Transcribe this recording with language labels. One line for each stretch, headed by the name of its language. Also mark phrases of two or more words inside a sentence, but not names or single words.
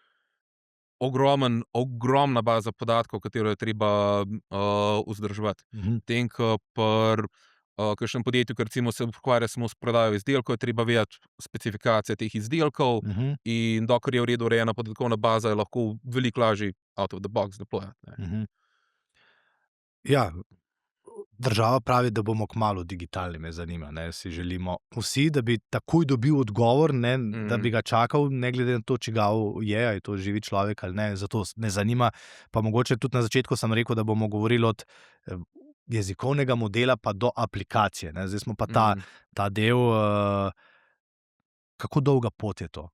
Slovenian: Ogromna baza podatkov, katero je treba vzdrževati. Tem, ko pri kakšnem podjetju, ki recimo se ukvarja samo s prodajo izdelkov, je treba vedeti specifikacije teh izdelkov in dokler je v redu urejena podatkovna baza, je lahko veliko lažje
English: out of the box
Slovenian: deployati. Ja, država pravi, da bomo kmalu digitalni, me zanima, ne, si želimo vsi, da bi takoj dobil odgovor, ne, da bi ga čakal, ne glede na to, čigav je, ali je to živi človek ali ne, zato me zanima, pa mogoče tudi na začetku sem rekel, da bomo govorili od jezikovnega modela pa do aplikacije, ne, zdaj smo pa ta del, kako dolga pot je to?